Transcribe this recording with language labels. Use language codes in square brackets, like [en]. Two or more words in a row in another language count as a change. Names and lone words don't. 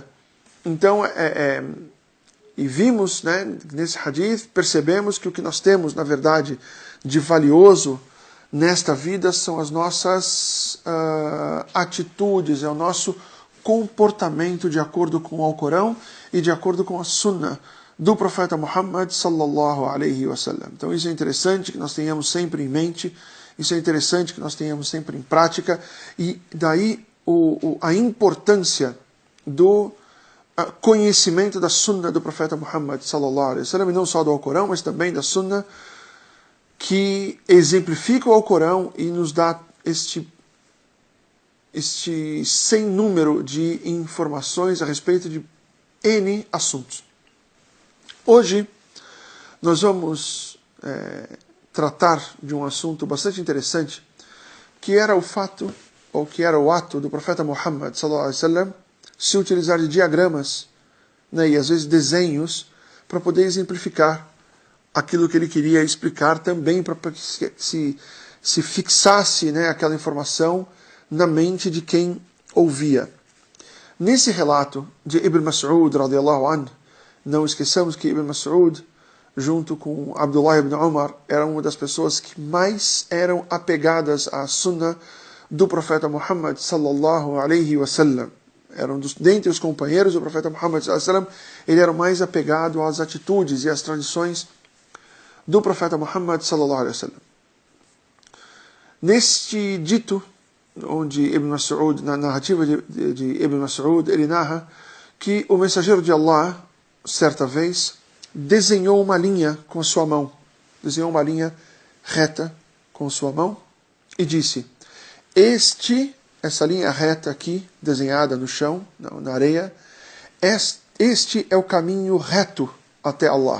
[pt] Então, e vimos, né, nesse hadith, percebemos que o que nós temos, na verdade, de valioso nesta vida são as nossas atitudes, é o nosso comportamento de acordo com o Alcorão e de acordo com a Sunnah do profeta Muhammad [ar] صلى الله عليه وسلم. [pt] Então isso é interessante que nós tenhamos sempre em mente, isso é interessante que nós tenhamos sempre em prática, e daí a importância do conhecimento da Sunnah do profeta Muhammad [ar] صلى الله عليه وسلم, [pt] e não só do Alcorão, mas também da Sunnah, que exemplifica o Alcorão e nos dá este sem número de informações a respeito de N assuntos. Hoje nós vamos tratar de um assunto bastante interessante, que era o ato do profeta Muhammad [ar] صلى الله عليه وسلم [pt] se utilizar de diagramas, né, e às vezes desenhos para poder exemplificar aquilo que ele queria explicar também para que se fixasse, né, aquela informação na mente de quem ouvia. Nesse relato de Ibn Mas'ud, [ar] رضي الله عنه, [pt] não esqueçamos que Ibn Mas'ud, junto com Abdullah ibn Umar, era uma das pessoas que mais eram apegadas à sunnah do profeta Muhammad [ar] صلى الله عليه وسلم. [pt] Dentre os companheiros do profeta Muhammad [ar] صلى الله عليه وسلم, [pt] ele era o mais apegado às atitudes e às tradições do profeta Muhammad [ar] صلى الله عليه وسلم. [pt] Neste dito, onde Ibn Mas'ud, na narrativa de Ibn Mas'ud, ele narra que o mensageiro de Allah, certa vez, desenhou uma linha com a sua mão, desenhou uma linha reta com sua mão e disse: essa linha reta aqui, desenhada no chão, na areia, este é o caminho reto até Allah.